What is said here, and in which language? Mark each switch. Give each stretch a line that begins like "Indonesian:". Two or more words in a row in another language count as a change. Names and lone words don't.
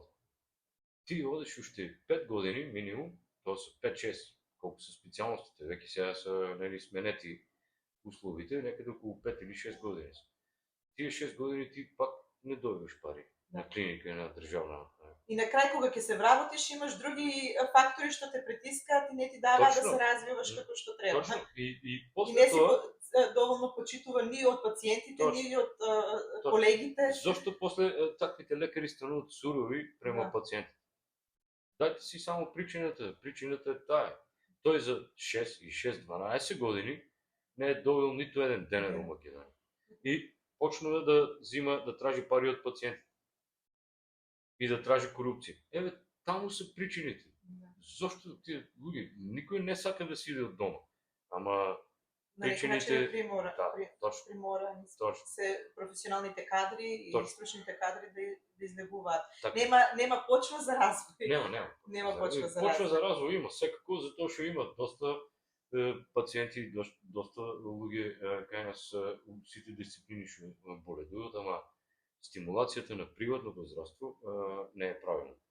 Bulgarian: Ти одеш още 5 години минимум, то са 5-6, колко са специалностите, веки сега са сменети условите, някъде около 5 или 6 години са. Тия 6 години ти пак не добиваш пари на клиника, на държавна. И накрай,
Macedonian: кога ќе се вработиш, имаш други фактори, што те притискаат и не ти дава да се развиваш како што треба. Точно. И после не си доволно почитуван ни од пациентите, ни од колегите. Зошто после таквите лекари стануват сурови према пациентите?
Bulgarian: Дайте си само причината. Причината е тая. Той за 6 и 6-12 години не е довел нито един денер в Македония. И почна да взима, да тражи пари от пациентите. И да тражи корупция. Таму са причините.
Macedonian: Защо тия луѓе? Никой не сака да си иде от дома. Ама причините... приморани се професионалните кадри и стручните кадри да излегуваат. Нема почва за развой. Нема почва за развой. Почва за развой има секако, затоа што има доста пациенти, доста луѓе кај нас сите дисциплини што боледуват, ама стимулацията на приватното здравство не е правилна.